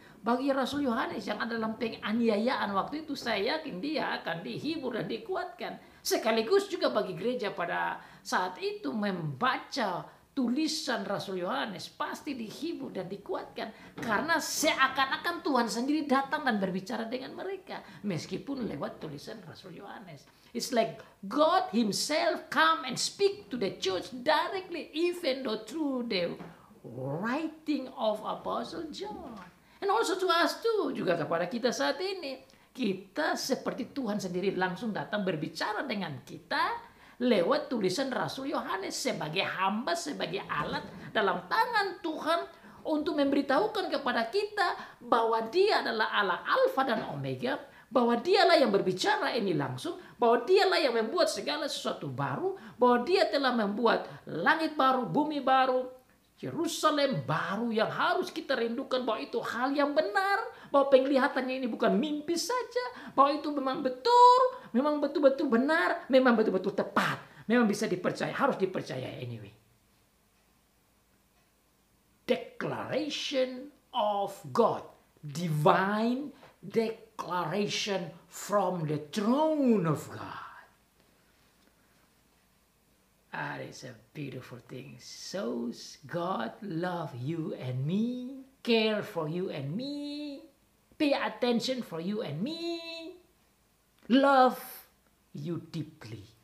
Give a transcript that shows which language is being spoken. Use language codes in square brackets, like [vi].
[id] Bagi Rasul Yohanes yang ada dalam penganiayaan waktu itu, saya yakin dia akan dihibur dan dikuatkan. Sekaligus juga bagi gereja pada saat itu membaca tulisan Rasul Yohanes pasti dihibur dan dikuatkan. Karena seakan-akan Tuhan sendiri datang dan berbicara dengan mereka. Meskipun lewat tulisan Rasul Yohanes. [en] It's like God Himself come and speak to the church directly, even though through the writing of Apostle John. And also to us too, [id] juga kepada kita saat ini. Kita seperti Tuhan sendiri langsung datang berbicara dengan kita lewat tulisan Rasul Yohanes sebagai hamba, sebagai alat dalam tangan Tuhan untuk memberitahukan kepada kita bahwa Dia adalah Allah Alfa dan Omega, bahwa Dialah yang berbicara ini langsung, bahwa Dialah yang membuat segala sesuatu baru, bahwa Dia telah membuat langit baru, bumi baru, Yerusalem baru yang harus kita rindukan, bahwa itu hal yang benar, bahwa penglihatannya ini bukan mimpi saja, bahwa itu memang betul, memang betul-betul benar, memang betul-betul tepat, memang bisa dipercaya, harus dipercaya anyway. [en] Declaration of God, divine declaration from the throne of God. That is a beautiful thing. So God love you and me, care for you and me, pay attention for you and me, love you deeply.